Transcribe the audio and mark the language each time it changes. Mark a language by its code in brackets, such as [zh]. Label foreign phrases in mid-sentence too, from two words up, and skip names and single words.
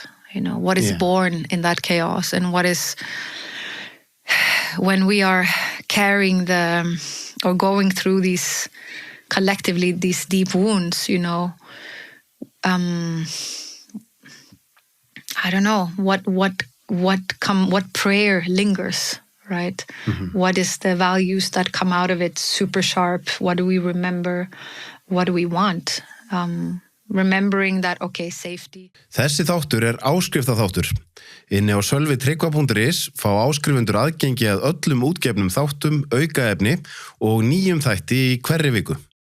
[en] What is born in that chaos, and what is when we are carrying or going through these collectively these deep wounds, I don't know what prayer lingers, right? What is the values that come out of it super sharp? What do we remember? What do we want? remembering that, okay, safety. [is] Þessi þáttur áskriftaþáttur. Inni á sölvitryggva.is fá áskrifendur aðgengi að öllum útgefnum þáttum, aukaefni og nýjum þætti í hverri viku.